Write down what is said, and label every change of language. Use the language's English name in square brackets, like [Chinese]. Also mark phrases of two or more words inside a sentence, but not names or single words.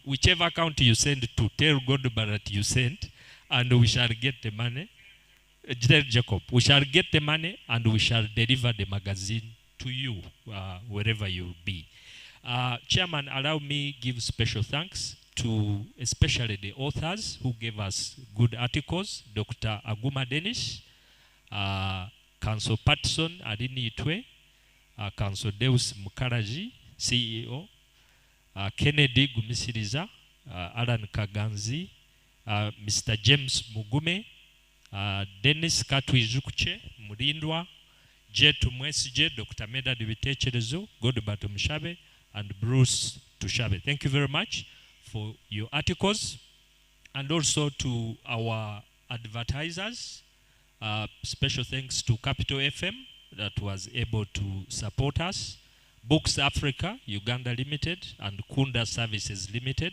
[English] Whichever account you send to, tell Godbar that you sent, and we shall get the money. Tell Jacob, we shall get the money, and we shall deliver the magazine to you, wherever you will be. Chairman, allow me give special thanks to especially the authors who gave us good articles, Dr. Aguma Dennis, Council Patson Adini Itwe, Council Deus Mukaraji, CEO, Kennedy Gumisiriza, Alan Kaganzi, Mr. James Mugume, Dennis Katwijukuche, Murindwa, Jetu Mwesije, Dr. Meda Dibitecherezo, Godbato Mshabe, and Bruce Tushabe. Thank you very much for your articles, and also to our advertisers. Special thanks to Capital FM that was able to support us, Books Africa, Uganda Limited, and Kunda Services Limited.